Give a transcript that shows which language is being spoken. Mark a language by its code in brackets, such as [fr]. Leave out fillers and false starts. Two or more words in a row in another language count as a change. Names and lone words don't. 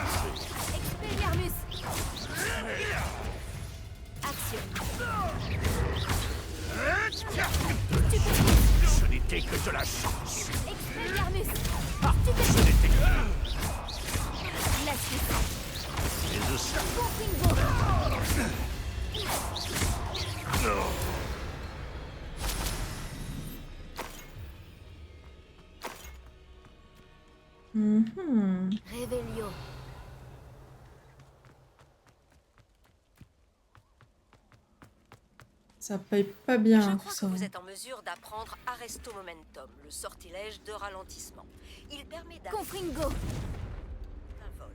[fr] Expelliarmus. Action. Ce n'était que de la chance. Expelliarmus. Ce n'était que Glacis. des océans. Confringo. Mhm. Revelio. Ça paye pas bien, Je hein, crois tout que ça. vous êtes en mesure d'apprendre Arresto Momentum, le sortilège de ralentissement. Il permet d'arrêter Confringo. un vol.